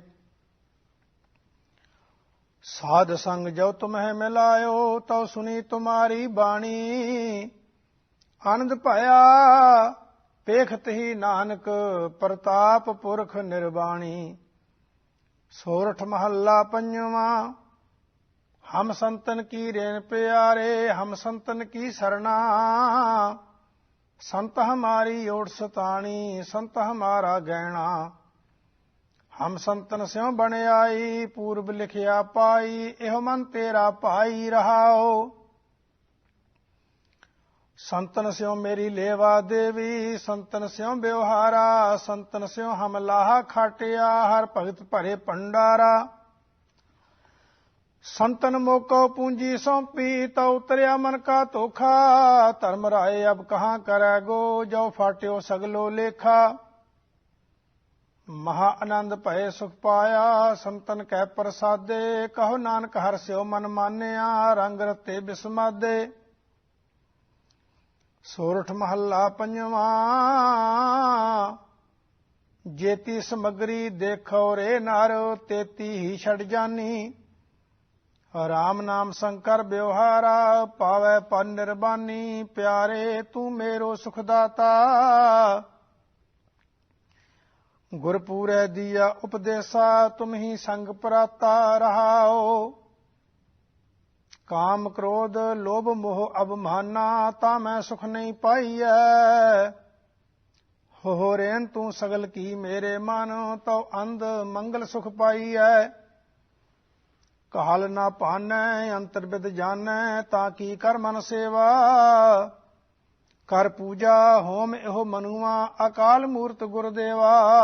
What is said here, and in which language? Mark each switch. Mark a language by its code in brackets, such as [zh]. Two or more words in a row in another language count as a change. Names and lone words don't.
[pa] ਸਾਧ ਸੰਗ ਜੋ ਤੁਮਹਿ ਮਿਲਾਇਓ, ਤੋ ਸੁਨੀ ਤੁਮਾਰੀ ਬਾਣੀ, ਆਨੰਦ ਪਾਇਆ ਪੇਖਤ ਹੀ ਨਾਨਕ, ਪ੍ਰਤਾਪ ਪੁਰਖ ਨਿਰਬਾਣੀ। ਸੋਰਠ ਮਹਲਾ ਪੰਜਵਾਂ। ਹਮ ਸੰਤਨ ਕੀ ਰੇਨ ਪਿਆਰੇ, ਹਮ ਸੰਤਨ ਕੀ ਸਰਨਾ, ਸੰਤ ਹਮਾਰੀ ਓਟ ਸਤਾਨੀ, ਸੰਤ ਹਮਾਰਾ ਗਹਨਾ। ਹਮ ਸੰਤਨ ਸਿਉ ਬਨ ਆਈ, ਪੂਰਬ ਲਿਖਿਆ ਪਾਈ, ਏਹੋ ਮਨ ਤੇਰਾ ਪਾਈ ਰਹਾਓ। ਸੰਤਨ ਸਿਉ ਮੇਰੀ ਲੇਵਾ ਦੇਵੀ, ਸੰਤਨ ਸਿਉ ਬਿਉਹਾਰਾ, ਸੰਤਨ ਸਿਉ ਹਮ ਲਾਹਾ ਖਾਟਿਆ, ਹਰ ਭਗਤ ਭਰੇ ਭੰਡਾਰਾ। ਸੰਤਨ ਮੋ ਕੋ ਪੂੰਜੀ ਸਉਂਪੀ, ਤੋ ਉਤਰਿਆ ਮਨ ਕਾ ਤੋਖਾ, ਧਰਮ ਰਾਇ ਅਬ ਕਹਾਂ ਕਰੇਗੋ, ਜੋ ਫਾਟਿਓ ਸਗਲੋ ਲੇਖਾ। ਮਹਾ ਆਨੰਦ ਭਏ ਸੁਖ ਪਾਇਆ, ਸੰਤਨ ਕੈ ਪਰਸਾਦੇ, ਕਹੋ ਨਾਨਕ ਹਰ ਸਿਉ ਮਨ ਮਾਨਿਆ, ਰੰਗ ਰਤੇ ਬਿਸਮਾਦੇ। ਸੋਰਠ ਮਹਲਾ ਪੰਜਵਾਂ। ਜੇਤੀ ਸਮਗਰੀ ਦੇਖੋ ਰੇ ਨਾਰੋ, ਤੇਤੀ ਹੀ ਛਡ ਜਾਨੀ। ਰਾਮ ਨਾਮ ਸ਼ੰਕਰ ਬਿਉਹਾਰਾ, ਪਾਵੈ ਪਰ ਨਿਰਬਾਨੀ, ਪਿਆਰੇ ਤੂ ਮੇਰੋ ਸੁਖਦਾਤਾ। ਗੁਰਪੂਰੇ ਦੀਆ ਉਪਦੇਸਾ, ਤੁਮ ਹੀ ਸੰਗ ਪਰਾਤਾ ਰਹਾਓ। ਕਾਮ ਕ੍ਰੋਧ ਲੋਭ ਮੋਹ ਅਵਮਾਨਾ, ਤਾ ਮੈਂ ਸੁਖ ਨਹੀਂ ਪਾਈ ਹੈ। ਹੋ ਰੇਨ ਤੂ ਸਗਲ ਕੀ ਮੇਰੇ ਮਨ, ਤੋ ਅੰਧ ਮੰਗਲ ਸੁਖ ਪਾਈ ਹੈ। ਕਾਲ ਨਾ ਪਾਨੈ ਅੰਤਰ ਬਿਧ ਜਾਨੈ, ਤਾ ਕੀ ਕਰ ਮਨ ਸੇਵਾ। ਕਰ ਪੂਜਾ ਹੋਮ ਏਹੋ ਮਨੂਆ, ਅਕਾਲ ਮੂਰਤ ਗੁਰਦੇਵਾ।